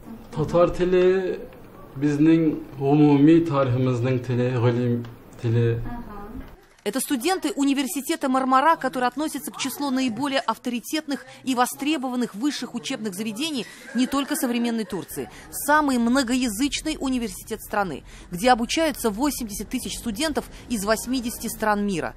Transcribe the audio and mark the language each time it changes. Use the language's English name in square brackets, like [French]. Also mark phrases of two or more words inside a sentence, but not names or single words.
[Uzbek] Tatar tili bizning umumiy tariximizning tili, g'olim tili. [Russian] Это студенты университета Мармара, которые относятся к числу наиболее авторитетных и востребованных высших учебных заведений не только современной Турции. Самый многоязычный университет страны, где обучаются 80 тысяч студентов из 80 стран мира.